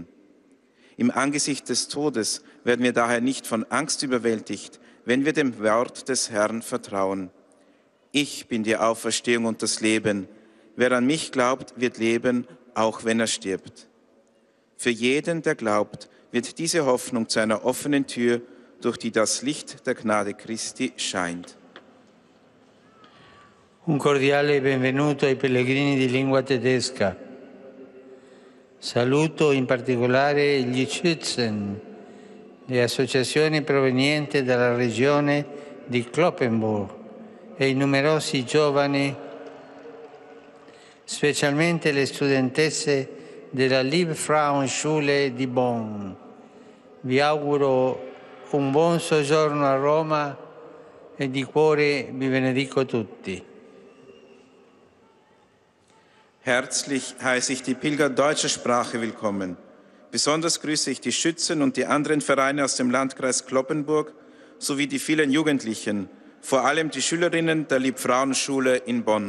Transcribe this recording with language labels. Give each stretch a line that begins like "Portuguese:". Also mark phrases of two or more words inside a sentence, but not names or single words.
German: Im Angesicht des Todes werden wir daher nicht von Angst überwältigt, wenn wir dem Wort des Herrn vertrauen. Ich bin die Auferstehung und das Leben. Wer an mich glaubt, wird leben, auch wenn er stirbt. Für jeden, der glaubt, wird diese Hoffnung zu einer offenen Tür, durch die das Licht der Gnade Christi scheint.
Italian: Un cordiale benvenuto ai pellegrini di lingua tedesca. Saluto in particolare gli Schützen, le associazioni provenienti dalla regione di Cloppenburg e i numerosi giovani, specialmente le studentesse della Liebfrauenschule di Bonn. Vi auguro un buon soggiorno a Roma e di cuore vi benedico tutti.
German: Herzlich heiße ich die Pilger deutscher Sprache willkommen. Besonders grüße ich die Schützen und die anderen Vereine aus dem Landkreis Cloppenburg sowie die vielen Jugendlichen, vor allem die Schülerinnen der Liebfrauenschule in Bonn.